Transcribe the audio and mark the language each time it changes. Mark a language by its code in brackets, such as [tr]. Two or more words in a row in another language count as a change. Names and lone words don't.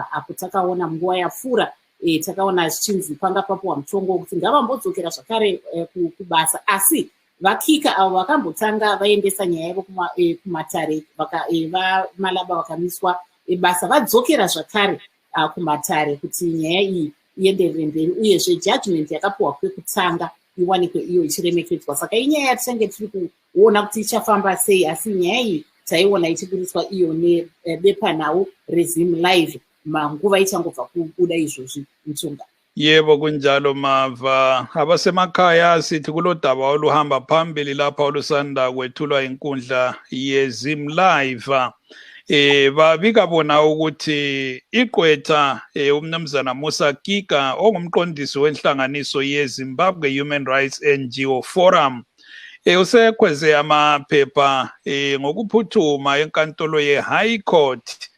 [sn] Apo takaona nguva yapfuura takaona zvichinzi panga papuwa mutongo wekuti ngavambodzokera zvakare kubasa, asi vakika avo vakambotanga vaendesa nyaya yavo kumatare Malaba vakamiswa basa vadzokera zvakare kumatare kuti nyaya iyi ienderere mberi uyezve judgment yakapuwa kwekutanga iwanikwe iyo ichiremekedzwa. Saka inyaya yatichange tiri kuona kuti ichafamba sei, asi nyaya iyi taiona ichiburiswa iyo nebepa nawo reZim Live manguva ichangobva kubuda izvozvi. [nd] Ntunga. Yebo kunjalo Mava. Abasemakhaya sithi kulodaba oluhamba phambili lapha olusanda kwethulwa inkundla yeZim Live. Babika bona ukuthi iqwetha umnumzana Musa Kika ongumqondisi wenhlanganiso yeZimbabwe Human Rights NGO Forum usekhweze amaphepha ngokuphuthuma enkantolo ye-High Court.